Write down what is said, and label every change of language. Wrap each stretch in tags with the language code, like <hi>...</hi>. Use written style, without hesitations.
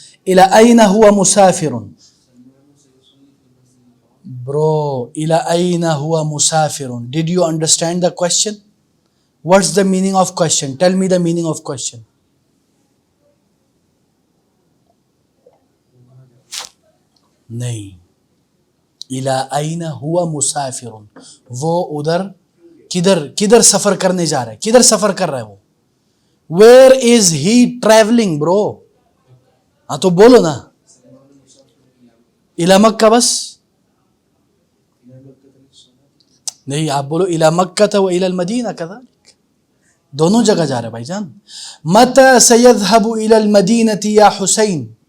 <ar>الى اين هو مسافر. Bro, الى اين هو مسافر.</ar> <en>Did you understand the question? What's the meaning of question? Tell me the meaning of question.</en> <ur>نہیں.</ur> <ar>الى اين هو مسافر,</ar> <ur>وہ ادھر کدھر سفر کرنے جا رہا ہے, کدھر سفر کر رہا ہے وہ.</ur> <en>Where is he traveling bro.</en> <ur>ہاں تو بولو نا.</ur> <ar>الى مکہ بس.</ar> <ur>نہیں آپ بولو</ur> <ar>الى مکہ و الى المدینہ كذلك,</ar> <ur>دونوں جگہ جا رہے ہیں بھائی جان.</ur> <ar>متى سيذهب الى المدینة یا حسین.</ar>